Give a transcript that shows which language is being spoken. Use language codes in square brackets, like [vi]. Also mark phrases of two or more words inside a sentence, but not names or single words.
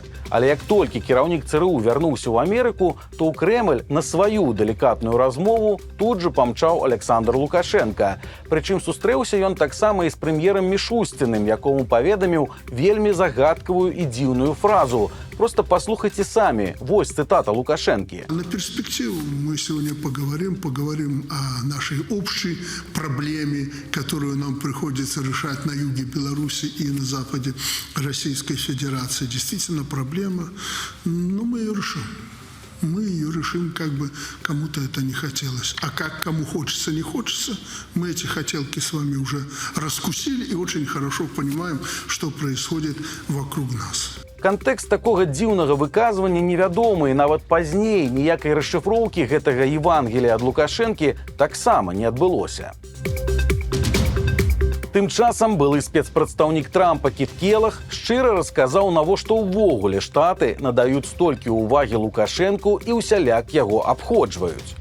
[be] Але як толькі кіраўнік ЦРУ вярнуўся ў Амерыку, то ў Крэмль на сваю далікатную размову тут жа памчаў Александр Лукашенка. Прычым сустрэўся ён таксама і з прэм'ерам Мішусціным, якому паведаміў вельмі загадкавую і дзіўную фразу. Просто послухайте сами. Вось цитата Лукашенки. [ru] На перспективу мы сегодня поговорим о нашей общей проблеме, которую нам приходится решать на юге Беларуси и на западе Российской Федерации. Действительно проблема, но мы ее решим. Мы ее решим, как бы кому-то это не хотелось. А как кому хочется, не хочется, мы эти хотелки с вами уже раскусили и очень хорошо понимаем, что происходит вокруг нас. [be] Кантэкст такога дзіўнага выказвання невядомы, і нават пазней ніякай расшыфроўкі гэтага Евангелія ад Лукашэнкі таксама не адбылося. Тым часам былы спецпрадстаўнік Трампа Кіт Келах шчыра расказаў, навошта ўвогуле Штаты надаюць столькі ўвагі Лукашэнку і ўсяляк яго абходжваюць.